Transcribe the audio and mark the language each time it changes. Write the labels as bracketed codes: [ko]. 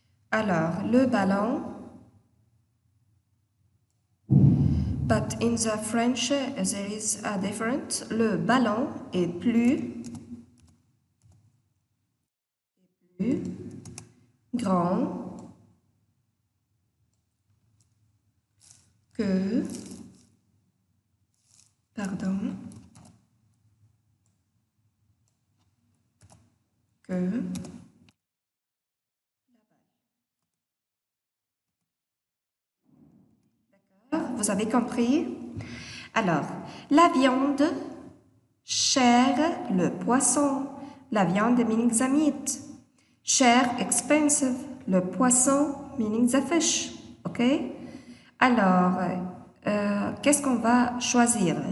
[fr] Alors le ballon. [en] But in the French, there is a difference. [fr] Le ballon est plus grand que, que vous avez compris? Alors, la viande, cher, le poisson. La viande [en] meaning the meat. Cher, expensive. [fr] Le poisson [en] meaning the fish. OK? [fr] Alors, qu'est-ce qu'on va choisir?